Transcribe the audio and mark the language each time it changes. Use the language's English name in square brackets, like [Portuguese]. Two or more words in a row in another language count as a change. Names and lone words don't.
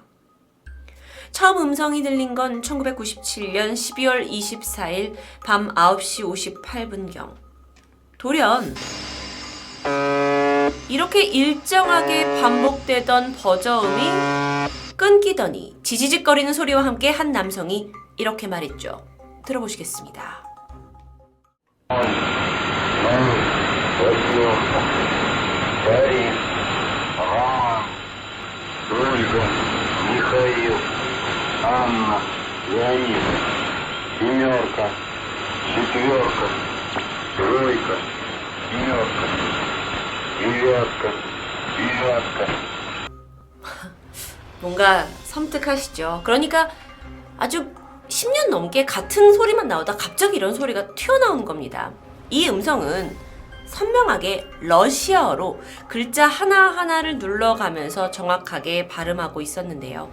[Korean] 처음 음성이 들린 건 1997년 12월 24일 밤 9시 58분경. 돌연 이렇게 일정하게 반복되던 버저음이 끊기더니 지지직거리는 소리와 함께 한 남성이 이렇게 말했죠. 들어보시겠습니다. [Russian] Анна, Яир, семерка, четверка, тройка, семерка, девятка, девятка. [Korean] 뭔가 섬뜩하시죠? 그러니까 아주 10년 넘게 같은 소리만 나오다 갑자기 이런 소리가 튀어나오는 겁니다. 이 음성은 선명하게 러시아어로 글자 하나하나를 눌러가면서 정확하게 발음하고 있었는데요.